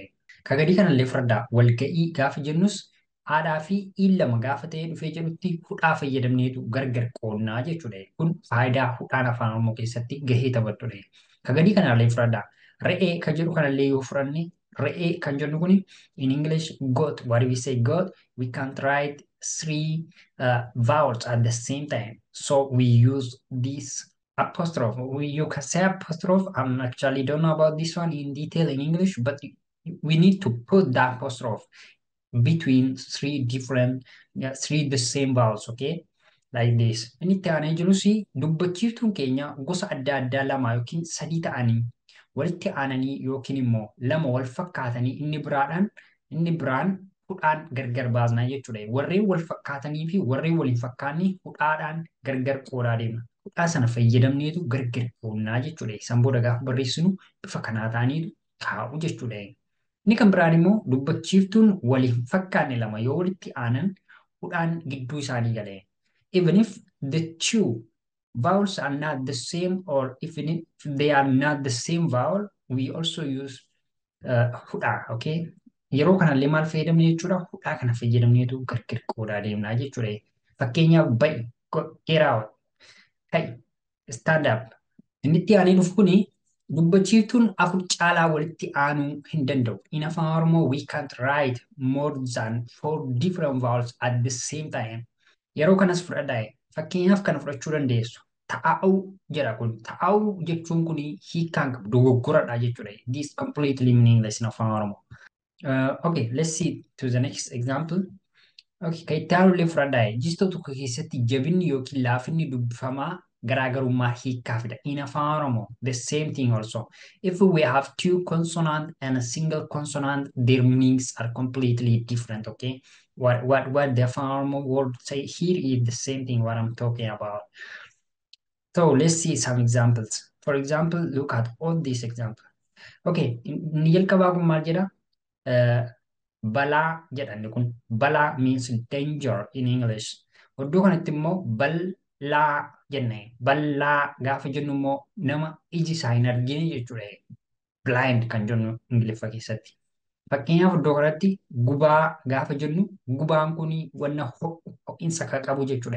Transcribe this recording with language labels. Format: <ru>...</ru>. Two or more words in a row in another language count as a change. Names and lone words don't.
<om>Kagadii kanallee fardaa walga'ii gaafa jennus aadhaa fi iin lama gaafa ta'ee dhufee jedhutti hudhaa fayyadamneetu gargar qoonnaa jechuudha. Kun faayidaa hudhaan afaan oromoo keessatti gahee taphatudha. Kagadii kanallee fudhadhaa. Re'ee kan jedhu kanallee yoo fudhanne re'ee kan jennu kuni</om> <en>in English goat. What do we say goat? We can't write three vowels at the same time. So we use this apostrophe. You can say apostrophe. I'm actually don't know about this one in detail in English, but we need to put that apostrophe between three the same vowels, okay? Like this.</en> <om>Inni itti aanee jirus dubbachiiftuun keenya gosa adda addaa lama yookiin sadii ta'anii walitti aananii yookiin immoo lama wal fakkaatanii inni biraan hudhaan gargar baasnaa jechuudha. Warreen wal fakkaatanii fi warreen wal hin fakkaanne hudhaadhaan gargar qoodaa deemna. Hudhaa sana fayyadamneetu gargar qoonnaa jechuudha. Isaan booda gaafa barreessinu bifa kanaa ta'aniitu taa'u jechuudha. Inni kan biraan immoo dubbachiiftuun waliin fakkaanne lama yoo walitti aanan hudhaan gidduu isaanii galee.</om> <en>Even if the two vowels are not the same or even if they are not the same vowel, we also use hudhaa, okay?</en> <om>Yeroo kanallee maal fayyadamne jechuudha? Hudhaa kana fayyadamneetu gargar qoodaa deemnaa jechuudha. Fakkeenyaaf ba'i,</om> <en>get out, hey, stand up.</en> <om>Inni itti aanee dhufu kuni dubbachiiftuun afur caalaa walitti aanuu hin danda'u.</om> <en>In Afaan Oromoo, we can't write more than 4 different vowels at the same time.</en> <om>Yeroo kanas fudhadhaa. Fakkeenyaaf kana fudhachuu dandeessu. Taa'uu jedha kun. Taa'uu jechuun kun hiikkaan qabu dogoggoradha jechuudha.</om> <en>This completely meaningless in Afaan Oromoo. Okay, let's see to the next example.</en> <om>Okay, kan itti aanullee fudhadhaa. Jistoo tokko keessatti jabinni yookiin laafinni dubbifamaa garaagarummaa hiikkaa fida.</om> <en>In Afaan Oromoo, the same thing also. If we have two consonant and a single consonant, their meanings are completely different, okay? What the Afaan Oromoo word say here is the same thing what I'm talking about. So let's see some examples. For example, look at all these examples.</en> <om>Okay, inni jalqabaa kun maal jedha? Balaa jedhanni kun.</om> <en>Balaa means danger in English.</en> <om>Iddoo kanatti immoo bal'aa jenne. Bal'aa gaafa jennu immoo nama iji isaa hin argine jechuudha. Blind kan jennu Ingiliffa keessatti. Fakkeenyaaf iddoo kanatti gubaa gaafa jennu gubaan kun wanna ho'insa kan qabu jechuudha.</om>